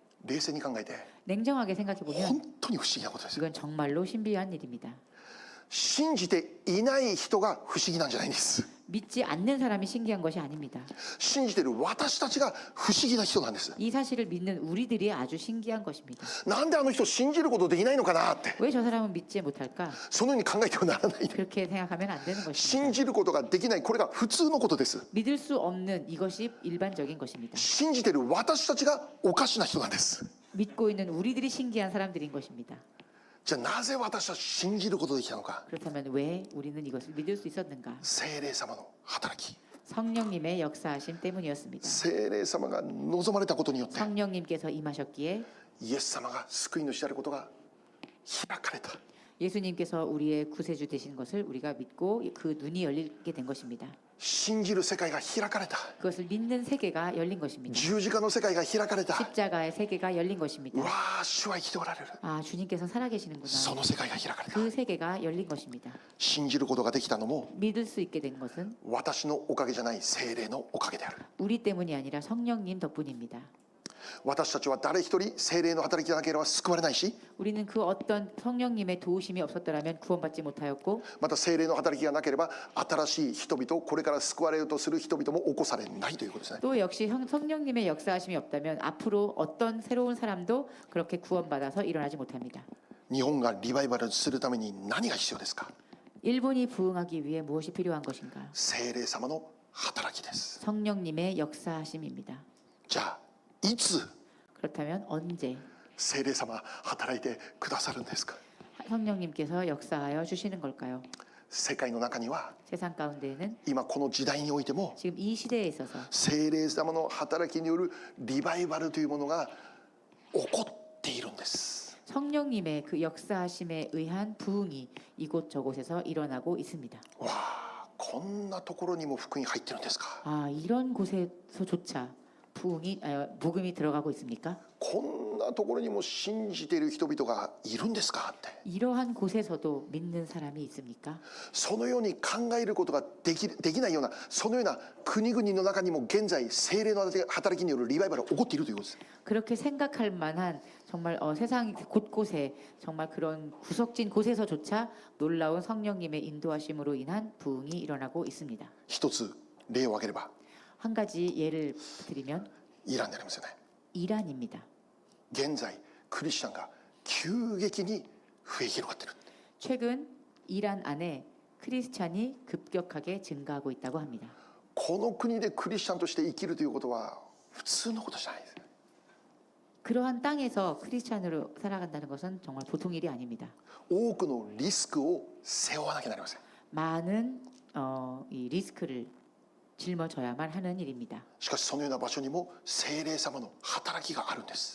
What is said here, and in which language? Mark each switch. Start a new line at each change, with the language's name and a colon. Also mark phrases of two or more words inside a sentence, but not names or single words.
Japanese: 冷静に考えて
Korean: 냉정하게 생각해 보면
Japanese: 本当に不思議なことですよ。
Korean: 이건 정말로 신비한 일입니다.
Japanese: 信じていない人が不思議なんじゃないんです。
Korean: 믿지 않는 사람이 신기한 것이 아닙니다.
Japanese: 信じてる私たちが不思議な人なんです。
Korean: 이 사실을 믿는 우리들이 아주 신기한 것입니다.
Japanese: なんであの人信じることできないのかなって、
Korean: 왜 저 사람은 믿지 못할까?
Japanese: そのように考えてはならない。
Korean: 그렇게 생각하면 안 되는
Japanese: 信
Korean: 것입니다.
Japanese: じることができない、これが普通のことです。
Korean: 믿을 수 없는 이것이 일반적인 것입니다.
Japanese: 信じてる私たちがおかしな人なんです。
Korean: 믿고 있는 우리들이 신기한 사람들인 것입니다.
Japanese: じゃあなぜ私たち信じることができたのか。
Korean: 그렇다면 왜 우리는 이것을 믿을 수 있었는가?
Japanese: 聖霊様の働き、
Korean: 성령님의 역사하심 때문이었습니다.
Japanese: 聖霊様が望まれたことによって
Korean: 성령님께서 임하셨기에
Japanese: イエス様が救い主であることが開かれた。
Korean: 예수님께서 우리의 구세주 되신 것을 우리가 믿고 그 눈이 열리게 된 것입니다.
Japanese: 信じる世界が開かれた。
Korean: 그것을 믿는 세계가 열린 것입니다.
Japanese: 十字架の世界が開かれた。
Korean: 십자가의 세계가 열린 것입니다.
Japanese: わあ、主は生きておられる。
Korean: 아, 주님께서 살아계시는구나.
Japanese: その世界が開かれた。
Korean: 그 세계가 열린 것입니다.
Japanese: 信じることができたのも
Korean: 믿을 수 있게 된 것은
Japanese: 私のおかげじゃない、聖霊のおかげである。
Korean: 우리 때문이 아니라 성령님 덕분입니다.
Japanese: 私たちは誰一人聖霊の働きがなければ救われないし、
Korean: 우리는 그 어떤 성령님의 도우심이 없었더라면 구원받지 못하였고
Japanese: また聖霊の働きがなければ新しい人々、これから救われようとする人々も起こされないということですね。
Korean: 또 역시 성령님의 역사하심이 없다면 앞으로 어떤 새로운 사람도 그렇게 구원받아서 일어나지 못합니다.
Japanese: 日本がリバイバルするために何が必要ですか。
Korean: 일본이 부흥하기 위해 무엇이 필요한 것인가?
Japanese: 聖霊様の働きです。
Korean: 성령님의 역사하심입니다.
Japanese: じゃあいつ
Korean: 그렇다면 언제
Japanese: 聖霊様働いてくださるんですか。
Korean: 성령님께서 역사하여 주시는 걸까요?
Japanese: 世界の中には
Korean: 세상 가운데에는
Japanese: 今この時代においても
Korean: 지금 이 시대에 있어서
Japanese: 聖霊様の働きによるリバイバルというものが起こっているんです。
Korean: 성령님의 그 역사하심에 의한 부흥이 이곳저곳에서 일어나고 있습니다.
Japanese: わあ、こんなところにも福音入ってるんですか。
Korean: 아, 이런 곳에서조차 복음이 들어가고 있습니까?
Japanese: こんなところにも信じている人々がいるんですかって。
Korean: 이러한 곳에서도 믿는 사람이 있습니까?
Japanese: そのように考えることができないような、そのような国々の中にも現在聖霊の働きによるリバイバルが起こっているということです。
Korean: 그렇게 생각할 만한 정말 세상 곳곳에 정말 그런 구석진 곳에서조차 놀라운 성령님의 인도하심으로 인한 부흥이 일어나고 있습니다.
Japanese: 一つ例を挙げれば
Korean: 한 가지 예를 드리면
Japanese: イランになりますよね。
Korean: 이란입니다.
Japanese: 現在クリスチャンが急激に増え広がっている。
Korean: 최근 이란 안에 크리스찬이 급격하게 증가하고 있다고 합니다.
Japanese: この国でクリスチャンとして生きるということは普通のことじゃないです。
Korean: 그러한 땅에서 크리스찬으로 살아간다는 것은 정말 보통 일이 아닙니다.
Japanese: 多くのリスクを背負わなきゃなりません。
Korean: 많은 이 리스크를 짊어져야만 하는 일입니다.
Japanese: しかしそのような場所にも聖霊様の働きがあるんです。